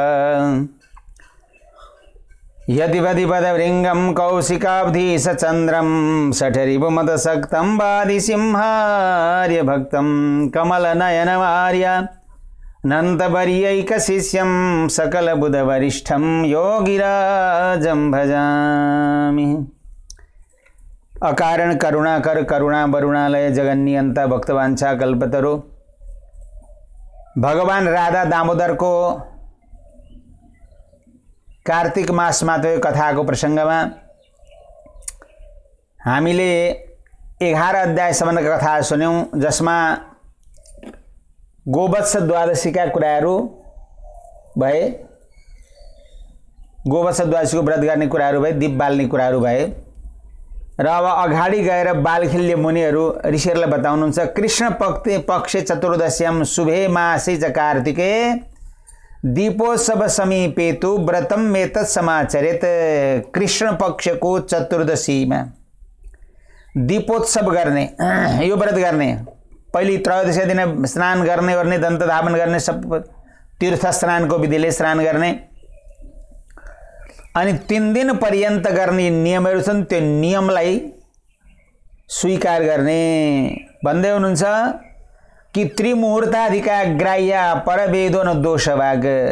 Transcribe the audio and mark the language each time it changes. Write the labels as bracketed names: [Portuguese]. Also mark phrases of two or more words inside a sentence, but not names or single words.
[Sanskrit] यदिवदिपदवृङ्गं कौशिकाब्धि सचन्द्रं शठरिपुमदसक्तं वादिसिंहार्यभक्तं कमलनयनमार्य नन्तवर्यैकशिष्यं सकलबुधवरिष्ठं योगिराजं भजामि। अकारण करुणाकर करुणा वरुणालय जगन्नियंता भक्तवांछा कल्पतरु। [Nepali] भगवान राधा दामोदर को कार्तिक मासमा त्यो कथाको प्रसङ्गमा हामीले 11 अध्यायसम्मका कथा सुन्यौं, जसमा गोवत्स द्वादशीका कुराहरू भए, गोवत्स द्वादशीको व्रत गर्ने कुराहरू भए, दीप बाल्ने कुराहरू भए र अब अगाडि गएर बालखिल्य मुनिहरू ऋषिहरूलाई बताउनुहुन्छ [Sanskrit] कृष्ण पक्ष चतुर्दश्याम शुभे मासे च कार्तिके दीपोत्सव समीपेतु व्रतम मेतत् समाचरेत। [Nepali] कृष्ण पक्षको चतुर्दशीमा दीपोत्सव गर्ने, यो व्रत गर्ने, पहिले त्रयोदशी दिन स्नान गर्ने दन्त धावन गर्ने, सब तीर्थ स्नानको विधिले स्नान गर्ने, अनि 3 दिन पर्यन्त गर्ने नियमहरू छन्, त्यो नियमलाई स्वीकार गर्ने भन्दै हुनुहुन्छ कि [Sanskrit] त्रिमुहूर्ताधिका ग्राह्य परवेदो न दोषभाग।